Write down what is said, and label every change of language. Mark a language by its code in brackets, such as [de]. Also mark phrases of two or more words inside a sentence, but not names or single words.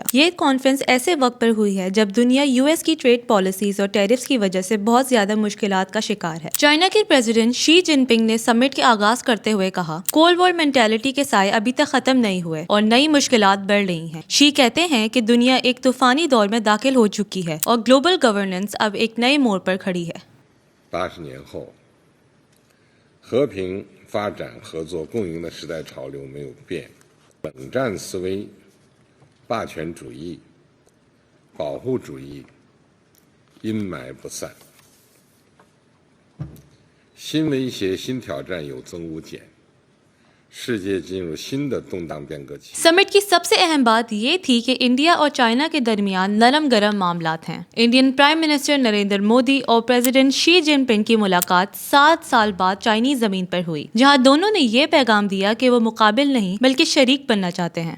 [ur] یہ کانفرنس ایسے وقت پر ہوئی ہے جب دنیا US کی [en] trade policies [ur] اور ٹیرفز کی وجہ سے بہت زیادہ مشکلات کا شکار ہے۔ چائنا کے پریزیڈنٹ شی جن پنگ نے سمٹ کے آغاز کرتے ہوئے کہا، [en] cold war mentality [ur] کے سائے ابھی تک ختم نہیں ہوئے اور نئی مشکلات بڑھ رہی ہیں۔ شی کہتے ہیں کہ دنیا ایک طوفانی دور میں داخل ہو چکی ہے اور [en] global governance [ur] اب ایک نئے موڑ پر کھڑی ہے۔ [zh] 80 年后，和平发展、合作共赢的时代潮流没有变，冷战思维、霸权主义、保护主义阴霾不散，新威胁、新挑战有增无减。世界进入新的动荡变革期。 [ur] سمٹ کی سب سے اہم بات یہ تھی کہ انڈیا اور چائنا کے درمیان نرم گرم معاملات ہیں۔ [en] Indian prime minister [ur] نریندر مودی اور پریزیڈنٹ شی جن پنگ کی ملاقات 7 سال بعد چائنی زمین پر ہوئی، جہاں دونوں نے یہ پیغام دیا کہ وہ مقابل نہیں بلکہ شریک بننا چاہتے ہیں۔